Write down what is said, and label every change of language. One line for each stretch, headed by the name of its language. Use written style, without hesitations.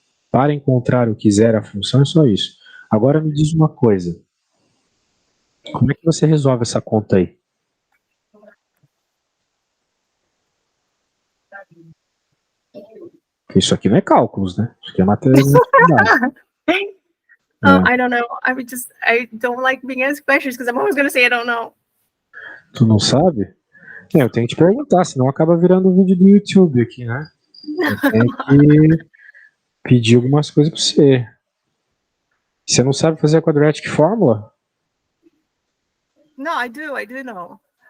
Portuguese: Para encontrar o que zera a função é só isso. Agora me diz uma coisa. Como é que você resolve essa conta aí? Isso aqui não é cálculos, né? Isso aqui é matemática.
English: I don't know. I don't like being asked questions because I'm always going to say I don't know.
Portuguese: Tu não sabe? Eu tenho que te perguntar, senão acaba virando um vídeo do YouTube aqui, né? Eu tenho que pedir algumas coisas pra você. Você não sabe fazer a quadratic fórmula?
English: No, I do know.